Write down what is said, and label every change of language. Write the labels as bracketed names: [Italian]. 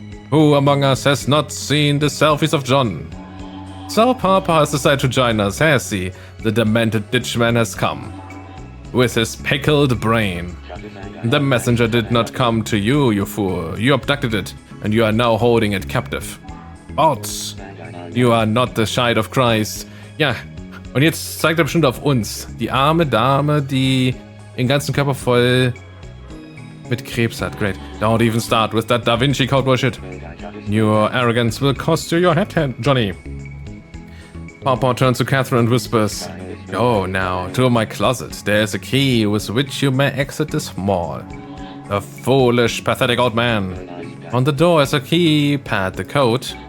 [English] Who among us has not seen the selfies of John? So Papa has decided to join us, has he? The demented ditchman has come. With his pickled brain. The messenger did not come to you, you fool. You abducted it, and you are now holding it captive. Bots! You are not the child of Christ. [German] Ja, und jetzt zeigt er bestimmt auf uns. Die arme Dame, die den ganzen Körper voll mit Krebs hat. [English] Great. Don't even start with that Da Vinci Code bullshit. Your arrogance will cost you your head, Johnny. Papa turns to Catherine and whispers, Go now to my closet. There is a key with which you may exit this mall. A foolish, pathetic old man. On the door is a keypad, the code.